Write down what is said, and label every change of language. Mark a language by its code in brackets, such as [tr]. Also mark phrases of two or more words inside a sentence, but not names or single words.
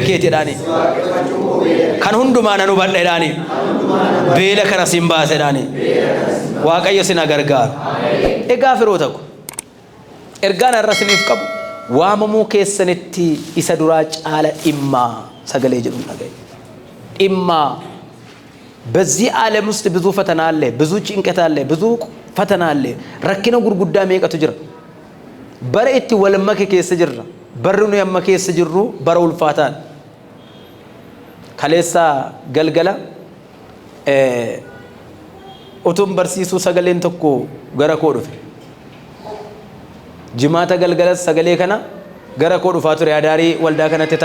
[om] keetedhaani kan hundumaa nan hubadheedhaani beela kana sin baasedhaani waaqayyo sin gargaaru egaa firoota ko ergaan irra siniif qabu waamamuu keessanitti isa duraa caala dhimmaa sagalee jedhu dhagaye dhimmaa [am] በዚህ ዓለም ውስጥ ብዙ ፈተና አለ ብዙ ጭንቀት አለ ብዙ ፈተና አለ [om] rakkina gurguddaa meeqatu jira bara itti walmake keessa jirra barri nu amma keessa jirru bara ulfaataan kaleessa galgala utuun barsiisuu sagaleen tokko gara koo dhufe jimaata galgala sagalee kana gara koo dhufaa ture adaarii waldaa kanatti